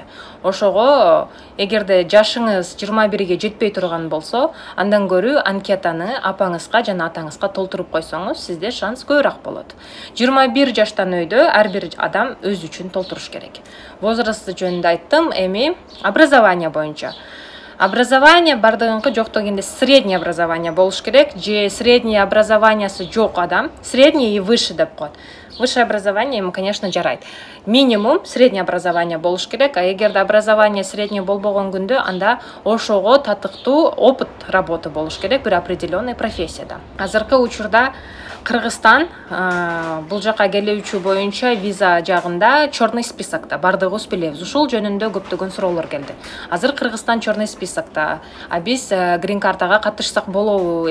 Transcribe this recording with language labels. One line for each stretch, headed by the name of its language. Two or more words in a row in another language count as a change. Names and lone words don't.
Kyrgyz: Ошого эгерде жашыңыз 21-ге жетпей турган болсо, андан көрүү анкетаны апаңызга жана атаңызга толтуруп койсоңуз, сизде шанс көбүрөөк болот. 21 жаштан өйдө ар бир адам өз үчүн толтуруш керек. Возрасты жөнүндө айттым, эми образование боюнча. Образование бардыгынкы, жок дегенде
Russian: среднее образование
Kyrgyz: болуш керек, же среднее образованиясы жок адам,
Russian: средний и выше
Kyrgyz: деп коет.
Russian: Высшее образование ему, конечно, жарайт. Минимум среднее образование
Kyrgyz: болуш керек, а эгерде
Russian: образование среднее
Kyrgyz: болбогон күндө анда ошого татыктуу
Russian: опыт работы
Kyrgyz: болуш керек бир определенный профессияда. Азыркы учурда Кыргызстан бул жака келүүчү боюнча виза жагында
Russian: черный списокто,
Kyrgyz: бардыгыбыз билебиз. Ушул жөнүндө көптөгөн суроолор келди. Азыр Кыргызстан
Russian: черный списокто,
Kyrgyz: а биз грин картага катышсак болобу?